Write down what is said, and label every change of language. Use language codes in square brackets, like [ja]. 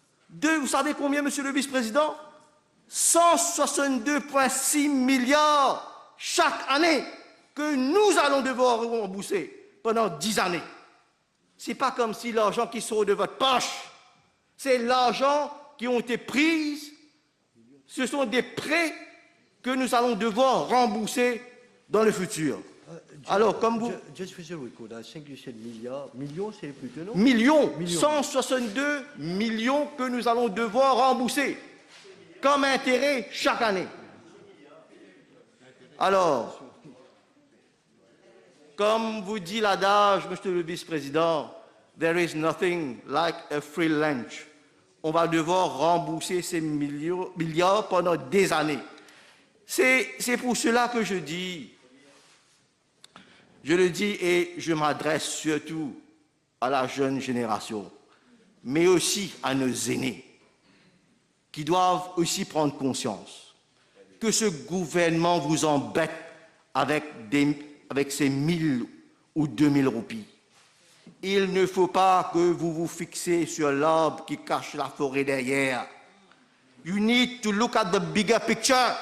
[fr] Vous savez combien, Monsieur le Vice-président? 162,6 milliards chaque année que nous allons devoir rembourser pendant 10 années. Ce n'est pas comme si l'argent qui sort de votre poche, c'est l'argent qui ont été pris. Ce sont des prêts que nous allons devoir rembourser dans le futur. Alors, comme vous... [en] Just for the record, I think you said milliards. [fr] Millions, c'est plutôt non? Millions, 162 millions que nous allons devoir rembourser comme intérêt chaque année. Alors, comme vous dit l'adage, Monsieur le Vice-président, [en] there is nothing like a free lunch. [fr] On va devoir rembourser ces milliards pendant des années. C'est pour cela que je le dis et je m'adresse surtout à la jeune génération, mais aussi à nos aînés, qui doivent aussi prendre conscience que ce gouvernement vous embête avec ces 1 000 ou 2 000 roupies. Il ne faut pas que vous vous fixiez sur l'arbre qui cache la forêt derrière. [en] You need to look at the bigger picture.